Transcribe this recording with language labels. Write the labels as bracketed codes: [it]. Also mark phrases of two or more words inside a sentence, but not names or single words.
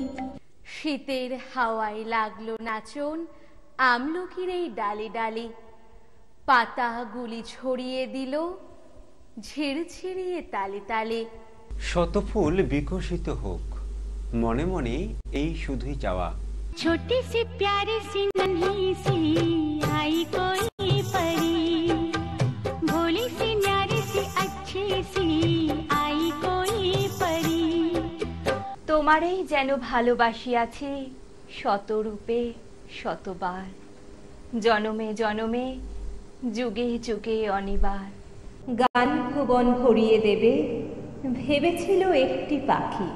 [bn] শীতের হাওয়ায় লাগলো নাচন আমলকির এই ডালে ডালে। পাতাগুলি ছড়িয়ে দিল ঝিরঝিরিয়ে তালে তালে। শত ফুল বিকশিত হোক, মনে মনে এই শুধুই চাওয়া। [hi] छोटी सी प्यारी सी नन्ही सी आई कोई परी, भोली सी न्यारी सी अच्छी सी आई कोई परी। [bn] তোমারেই যেন ভালোবাসিয়াছি শতরূপে শতবার। জনমে জনমে যুগে যুগে অনিবার। গান ভুবন ভরিয়ে দেবে ভেবেছিল একটি পাখি।